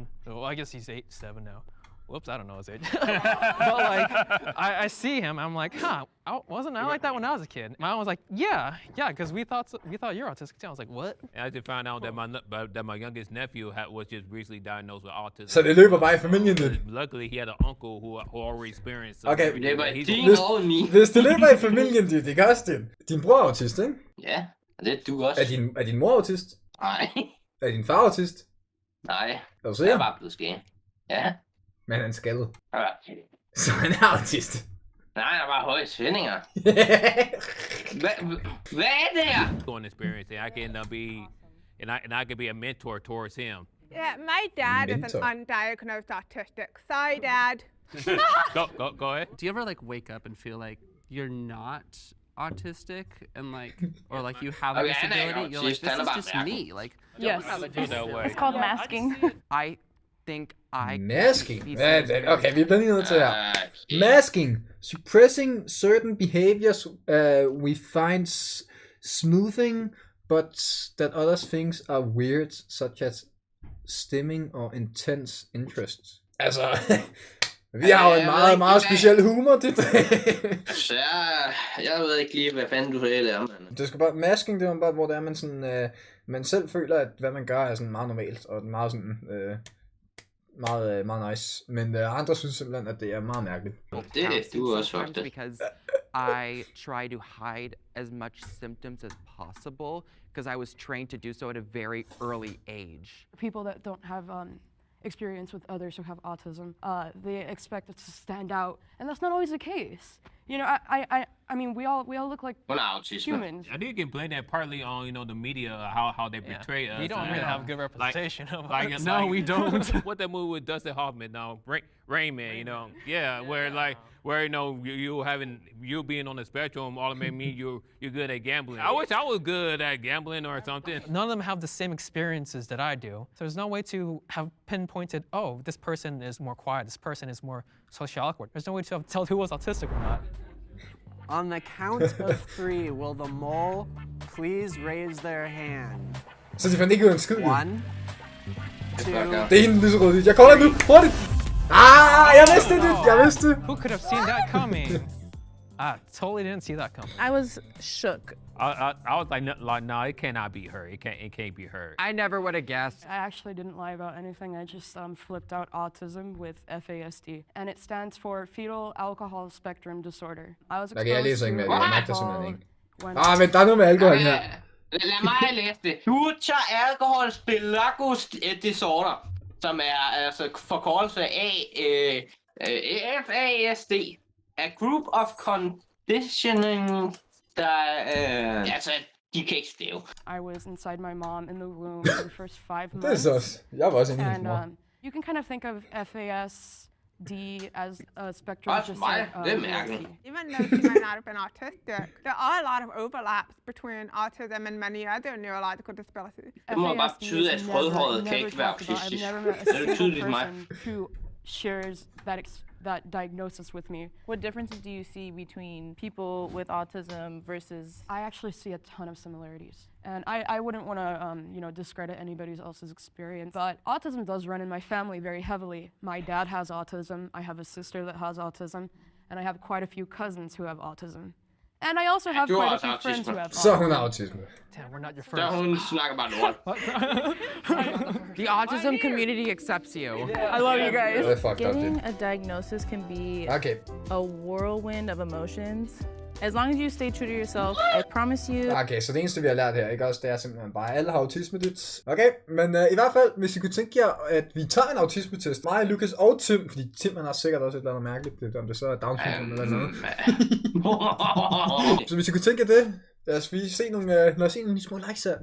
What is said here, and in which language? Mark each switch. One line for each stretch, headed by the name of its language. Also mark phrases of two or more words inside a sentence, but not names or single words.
English: Well, I guess he's 7 now. Whoops, I don't know his age. But like, I see him, I'm like, wasn't I like that when I was a kid? My mom was like, yeah, because we thought you're autistic too. I was like, what? And I just found out that my youngest nephew was just recently diagnosed with autism.
Danish: Så det løber bare i familien.
English: Luckily, he had an uncle who already experienced. Okay,
Danish: Hvis det løber i familien, det gør også det. Din bror er autist, ikke? Ja, det er du også. Er din mor autist? Nej. Er din far autist? Nej, Er du jeg sikker? er bare blevet skæg. Ja. Men han er skaldet. Ja. Så han er autist. Nej, han er bare høje svindinger. Hvad er det her?
English: Going experience, and I can and I can be a mentor towards him. Yeah, my dad is Mentor. an undiagnosed autistic. Sorry, Dad. Go ahead. Do you ever like wake up and feel like you're not autistic and like, or like you have a
Danish: Okay, han er ikke
English: disability? You're like,
Danish: autist,
English: this
Danish: han er
English: is
Danish: bare
English: just
Danish: mærkelig.
English: me. Like, Yes. Feel that way. It's called masking. I think I Masking? be
Danish: Hvad er det? Okay, vi bliver lige nødt til her. Okay.
English: Masking. Suppressing certain behaviors we find smoothing, but that others things are weird, such as stimming or intense interest.
Danish: Altså, vi har jo en meget, meget speciel humor, det. Altså, jeg ved ikke lige, hvad fanden du reelt er, mand. Det skal bare, masking, det er bare, hvor det er, man sådan, man selv føler, at hvad man gør er sådan meget normalt, og meget sådan, meget nice. Men andre synes simpelthen, at det er meget mærkeligt. Det er du også
English: sometimes
Danish: fucked.
English: because I try to hide as much symptoms as possible because I was trained to do so at a very early age. People that don't have experience with others who have autism, they expect it to stand out, and that's not always the case. You know, I mean, we all look like
Danish: Hun har autisme.
English: humans. I think you can blame that partly on the media, how they portray us. We don't really have good representation of Like, us. No, we don't. What that movie with Dustin Hoffman, Rain Man, where you being on the spectrum all made me you're good at gambling. I wish I was good at gambling or something. None of them have the same experiences that I do. So there's no way to have pinpointed, oh, this person is more quiet, this person is more socially awkward. There's no way to tell who was autistic or not. On the count of 3, will the mole please raise their hand?
Danish: Så de fandt ikke ud af en skid.
English: 1, 2.
Danish: Det er hende lyserød. Jeg kommer nu. Hurtigt. Jeg vidste det. Jeg vidste det.
English: Who could have seen that coming? I totally didn't see that coming. I was shook. I was like, no, it cannot be her. It can't be her. I never would have guessed. I actually didn't lie about anything. I just flipped out autism with FASD, and it stands for fetal alcohol spectrum disorder. I was
Danish: Okay, jeg læser ikke mere. Jeg magter simpelthen ikke.
English: when
Danish: Men der er noget med alkohol her. Lad mig læse det.
English: Future Alcohol Spilacus Disorder,
Danish: som er altså forkortelse af FASD.
English: A group of conditioning,
Danish: der altså, de kan ikke stave.
English: I was inside my mom in the womb for the first 5 months.
Danish: Det er så også. Jeg var også inde i hendes
English: And
Danish: mor.
English: you can kind of think of FASD as a spectrum
Danish: Også
English: just
Danish: mig.
English: like
Danish: Det er mærkeligt.
English: Even though she might not have been autistic, there are a lot of overlaps between autism and many other neurological disabilities.
Danish: Det må bare betyde, at rødhåret kan ikke være autistisk.
English: I've never met
Danish: Det
English: a
Danish: er
English: single
Danish: tydeligt mig.
English: person who shares that diagnosis with me. What differences do you see between people with autism versus? I actually see a ton of similarities. And I wouldn't want to, discredit anybody else's experience, but autism does run in my family very heavily. My dad has autism, I have a sister that has autism, and I have quite a few cousins who have autism. And I also have
Danish: Du har
English: quite a
Danish: også
English: few friends who
Danish: autisme.
English: have
Danish: Så
English: autism.
Danish: hun har autisme.
English: Damn, we're not your
Danish: Der
English: first.
Danish: hun snakker bare lort.
English: The autism community accepts you. I love you guys.
Danish: Det er
English: fucked up, Getting
Danish: det.
English: a diagnosis can be
Danish: Okay.
English: a whirlwind of emotions. As long as you stay true to yourself, I promise you.
Danish: Okay, så det eneste, vi har lært her, ikke også, det er simpelthen bare, alle har autisme dit. Okay, men i hvert fald, hvis I kunne tænke jer, at vi tager en autismetest, mig, Lukas og Tim, fordi Tim han har sikkert også et eller andet mærkeligt, om det så er Down syndrom eller noget. Så hvis I kunne tænke jer det, lad os se nogle små likes her.